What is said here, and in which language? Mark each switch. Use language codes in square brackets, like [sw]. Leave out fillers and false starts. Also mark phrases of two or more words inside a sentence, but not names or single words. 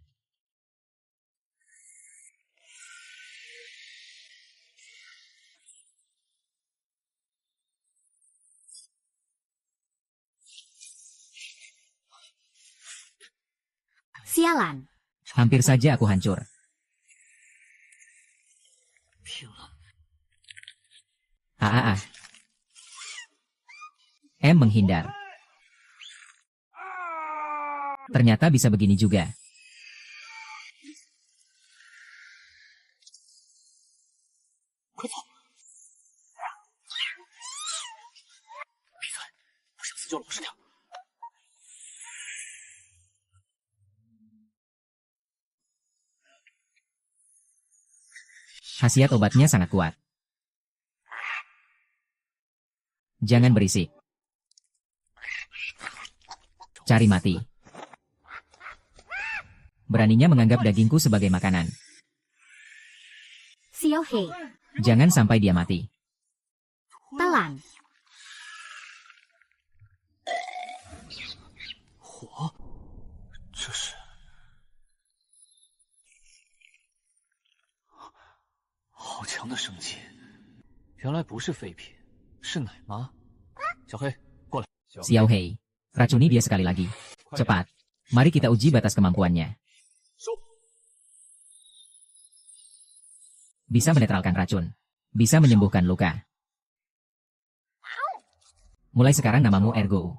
[id] Sialan. Hampir saja aku hancur. [zh] 拼了！ [id] M menghindar. Ternyata bisa begini juga. [zh] 快走！闭嘴！不想死就老实点。 [id] Khasiat obatnya sangat kuat. Jangan berisik. Cari mati. Beraninya menganggap dagingku sebagai makanan. Xiao He. Jangan sampai dia mati. Telan. [zh] 火，这是好强的生机，原来不是废品，是奶妈。小黑，过来。 [id] Xiao Hei. Racuni dia sekali lagi. Cepat. Mari kita uji batas kemampuannya. Bisa menetralkan racun. Bisa menyembuhkan luka. Mulai sekarang namamu Ergo.